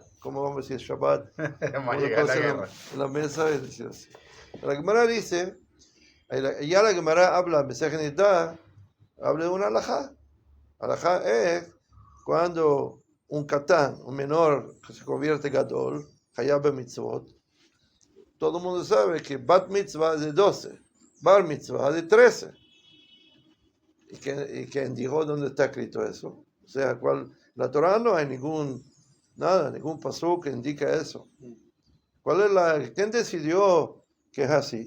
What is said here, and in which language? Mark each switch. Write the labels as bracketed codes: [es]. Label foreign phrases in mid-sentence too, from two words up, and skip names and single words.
[es] ¿Cómo vamos a decir Shabbat? En la mesa y decir así. La Gemara dice, ya la Gemara habla, Masechet Nida, habla de una halajá. Halajá es cuando un katán, un menor que se convierte en gadol, [he] חייב מצוות, [es] todo el mundo sabe que [he] בת מצווה [es] es de 12, [he] בר מצווה [es] es de 13. ¿Y quién dijo dónde está escrito eso? O sea, la Torah no hay ningún pasuk que indica eso. ¿Quién decidió que es así?